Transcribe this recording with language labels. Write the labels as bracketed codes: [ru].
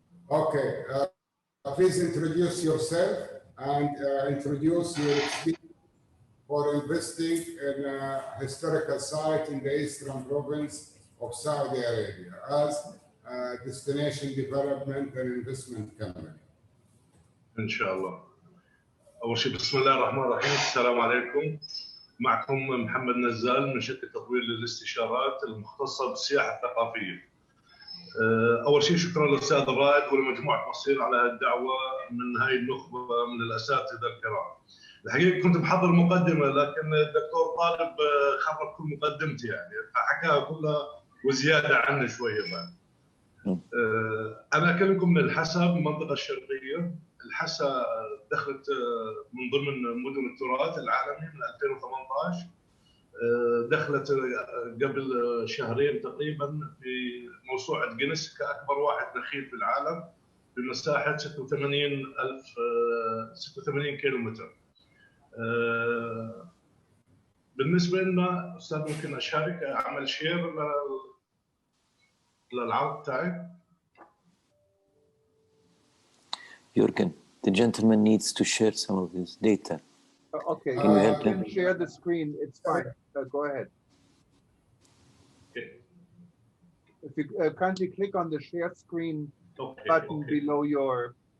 [en] Okay, please introduce yourself and introduce your experience for investing in a historical site in the eastern province of Saudi Arabia as destination development and investment company. [ar] إن شاء الله. أول شيء بسم الله الرحمن الرحيم، السلام عليكم. معكم محمد نزال من شركة تطوير للاستشارات المختصة بالسياحة الثقافية. أول شيء شكرا للأستاذ رائد ولمجموعة مصير على الدعوة من هاي النخبة من الأساتذة الكرام. الحقيقة كنت محضر مقدمة لكن الدكتور طالب خرب كل مقدمتي يعني حكاها كلها وزيادة عنه شوية بعد. أنا أكلمكم من الحسا بالمنطقة الشرقية. الحسا دخلت من ضمن مدن التراث العالمي من 2018 دخلت قبل شهرين تقريبا في موسوعة جينيس كأكبر واحد نخيل في العالم بمساحة 86 كيلومتر. بالنسبة لنا أستاذ ممكن أشارك أعمل شير للعرض تاعي. [en] Jürgen, the gentleman needs to share some of his data. Okay, Can you help you him? can share the screen. It's fine. Go ahead. Okay. If you kindly click on the share screen button below your.